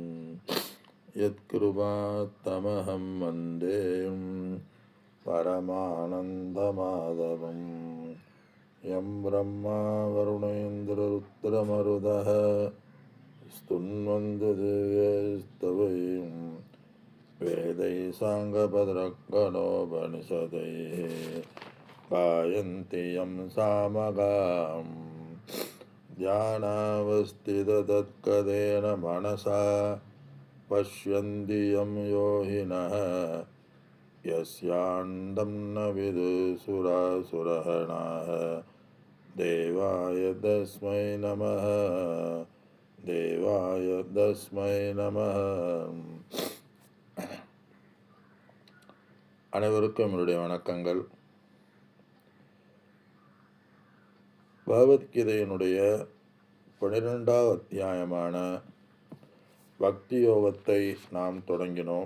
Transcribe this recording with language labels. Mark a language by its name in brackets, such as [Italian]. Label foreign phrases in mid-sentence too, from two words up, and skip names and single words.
[Sanskrit] यत्कृपात्तमहं वन्दे परमानन्दमाधवम् यं ब्रह्मा वरुणेन्द्ररुद्रमरुतः स्तुन्वन्तु दिव्यस्तवैम् वेदै साङ्गपत्रक्कणोपनिषदैः गायन्ति यं सामगाम् ध्यानावस्थिततत्कदेन मनसा पश्यन्ति यं योगिनः यस्यान्तं न विदुसुरासुरगणाः देवाय तस्मै नमः देवाय तस्मै नमः. [Tamil] அனைவருக்கும் என்னுடைய வணக்கங்கள். பகவத்கீதையினுடைய 12வது அத்தியாயமான பக்தி யோகத்தை நாம் தொடங்கினோம்.